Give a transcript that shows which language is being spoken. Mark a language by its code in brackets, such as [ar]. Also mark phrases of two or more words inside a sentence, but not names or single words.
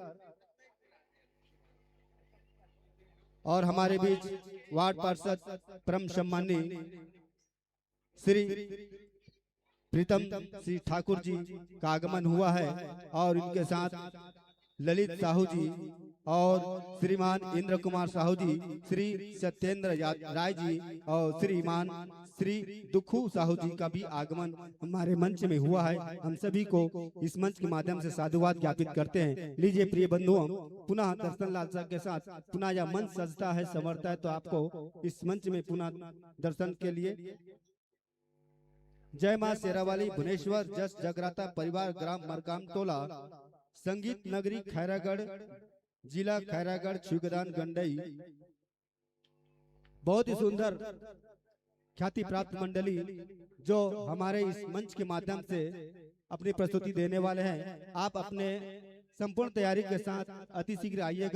[hi] और हमारे बीच वार्ड पार्षद परम सम्माननीय श्री प्रीतम श्री ठाकुर जी का आगमन हुआ है और इनके साथ ललित साहू जी और श्रीमान इंद्र कुमार साहू जी, श्री सत्येंद्र राय जी और श्रीमान श्री दुखू साहू जी का भी आगमन हमारे मंच में हुआ है। हम सभी को इस मंच के माध्यम से साधुवाद ज्ञापित करते हैं। लीजिए प्रिय बंधुओं, पुनः दर्शन लालसा के साथ पुनः यह मंच सजता है, संवरता है, तो आपको इस मंच में पुनः दर्शन के लिए जय मां शेरावाली भुवनेश्वर जस जगराता परिवार ग्राम मरकामटोला संगीत नगरी खैरागढ़ जिला खैरागढ़ छिगदान गंडई। बहुत ही सुंदर ख्याति प्राप्त मंडली जो हमारे इस मंच के माध्यम से अपनी प्रस्तुति देने वाले हैं। आप अपने संपूर्ण तैयारी के साथ अति शीघ्र आइएगा।